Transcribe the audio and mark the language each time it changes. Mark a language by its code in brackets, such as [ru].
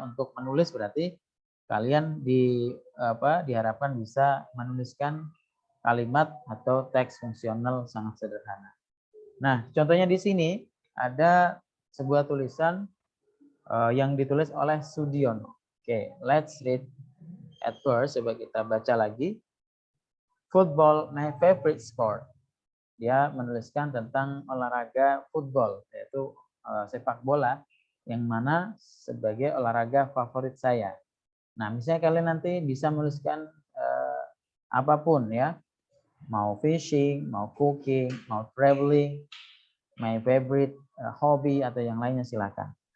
[id] Untuk menulis berarti kalian diharapkan bisa menuliskan kalimat atau teks fungsional sangat sederhana. Nah, contohnya di sini ada sebuah tulisan yang ditulis oleh Sudiono. Oke, [en] let's read at first. [id] Coba kita baca lagi. [en] Football, my favorite sport. [id] Dia menuliskan tentang olahraga football, yaitu sepak bola, yang mana sebagai olahraga favorit saya. Nah, misalnya kalian nanti bisa menuliskan apapun ya, mau fishing, mau cooking, mau traveling, [en] my favorite hobby [id] atau yang lainnya silakan.